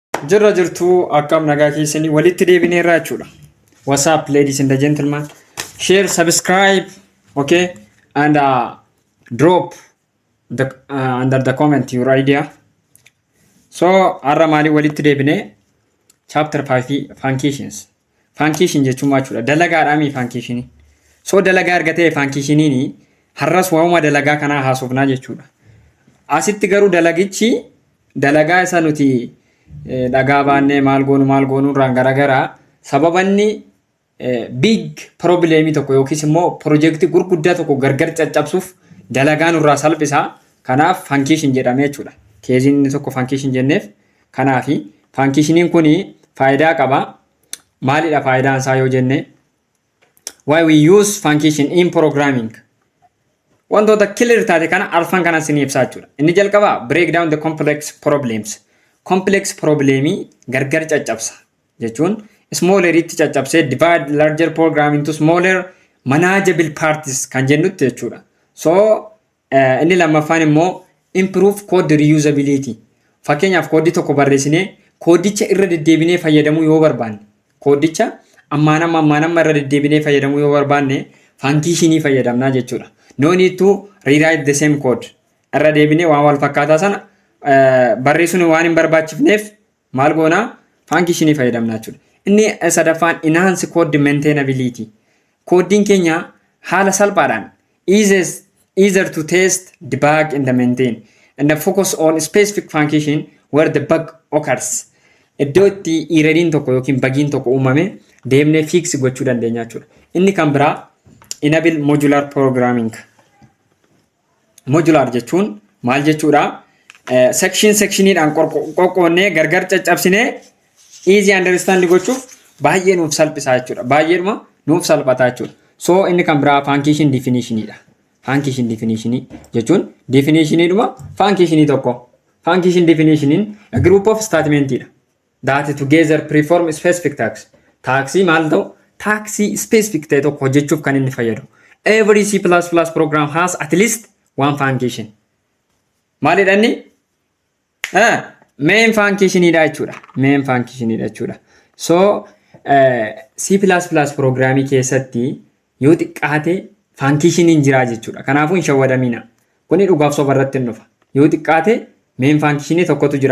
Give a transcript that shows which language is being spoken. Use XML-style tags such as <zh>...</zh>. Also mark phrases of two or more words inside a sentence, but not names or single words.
<om>Jirra jirtu akkam nagaa keessanii walitti deebineerra jechuudha.</om> <en>What's up, ladies and gentlemen? Share, subscribe, okay, and drop the under the comment your idea.</en> <om>So arra mali walitti deebine</om> <en>chapter 5 functions.</en> <om>Function jechuun machuudha. Dalagaadhaa mi function. So dalagaa argatee functioniin har'as waa'uma dalagaa kanaa haasofnaa jechuudha. Asitti garuu dalagichi dalagaa isa nuti dhagaa baannee maal goonu irraan garagaraa sababanni</om> <en>big problemi</en> <om>tokko yookiis immoo project gurguddaa tokko gargar caccabsuuf dalagaan irraa salphisa. Kanaaf function jedhamee jechuudha. Keeziin inni tokko function jenneef kanaafi functioniin kuni faayidaa qaba. Maalidha faayidaan isaa yoo jenne</om> <en>why we use function in programming.</en> <om>Wantoota clear taate kana arfan kana isin ibsaa jechuudha. Inni jalqaba</om> <en>break down the complex problems. Complex problemi</en> <om>gargar caccabsa jechuun</om> <en>smaller</en> <om>itti caccabsee</om> <en>divide larger program into smaller manageable parts</en> <om>kan jennutti jechuudha. So inni lammaffaan immoo</om> <en>improve code reusability.</en> <om>Fakkeenyaaf koodii tokko barreessinee koodicha irra deddeebinee fayyadamuu yoo barbaanne koodicha ammaanamma irra deddeebinee fayyadamuu yoo barbaanne functionii fayyadamnaa jechuudha.</om> <en>No need to rewrite the same code.</en> <om>Irra deebinee waan wal fakkaataa sana barreessuun waan hin barbaachifneef maal goona functionii fayyadamnaa jechuudha. Inni sadaffaan</om> <en>enhance code maintainability.</en> <om>Koodiin keenya haala salphaadhaan</om> <en>easier to test, debug and maintain and focus on specific function where the bug occurs.</en> <om>Iddoo itti erroriin tokko yookiin bugiin tokko uumame deemnee fix gochuu dandeenya jechuudha. Inni kan biraa</om> <en>enable modular programming.</en> <om>Modular jechuun maal jechuudha? Sectioniidhaan qoqqoonnee gargar caccabsinee</om> <en>easy understand</en> <om>gochuuf baay'ee nuuf salphisaa jechuudha. Baay'eedhuma nuuf salphataa jechuudha. So inni kan biraa function definitionidha.</om> <en>Function definition</en> <om>jechuun definitionidhuma functionii tokko.</om> <en>Function definition a group of statementidha. That together perform specific tasks.</en> <om>Taksii maal ta'u? Taksii specific ta'e tokko hojjechuuf kan inni fayyadu.</om> <en>Every C++ program has at least one function.</en> <om>Maalidha inni? Main functionidha jechuudha. Main functionidha jechuudha. So C++ programmii keessatti yoo xiqqaate functioniin jira jechuudha. Kanaafuu hin shawwadamina. Kuni dhugaaf soba irratti hin dhufa. Yoo xiqqaate main functionii tokkotu jira.</om>